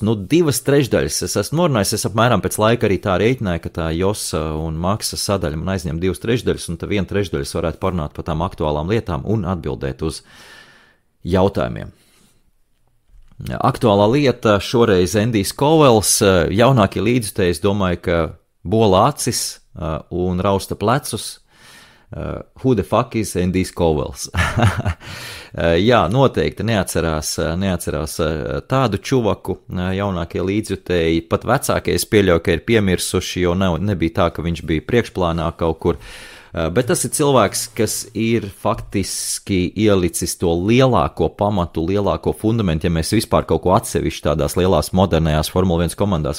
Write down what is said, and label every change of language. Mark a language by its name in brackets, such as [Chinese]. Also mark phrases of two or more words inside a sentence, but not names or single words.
[Latvian] Nu, 2/3 es esmu norunājis, es apmēram pēc laika arī tā rēķināju, ka tā Josa un Maksa sadaļa man aizņem 2/3, un tad 1/3 varētu parunāt par tām aktuālām lietām un atbildēt uz jautājumiem. Aktuālā lieta šoreiz Endijs Kovels, jaunākie līdzjutēji, es domāju, ka bola acis un rausta plecus. [English] Who the fuck is Endijs Kovels? [Latvian] Jā, noteikti neatcerās tādu čuvaku jaunākie līdzjutēji, pat vecākie es pieļauju, ka ir piemirsuši, jo nebija tā, ka viņš bija priekšplānā kaut kur. Bet tas ir cilvēks, kas ir faktiski ielicis to lielāko pamatu, lielāko fundamentu, ja mēs vispār kaut ko atsevišķi tādās lielās modernajās Formula 1 komandās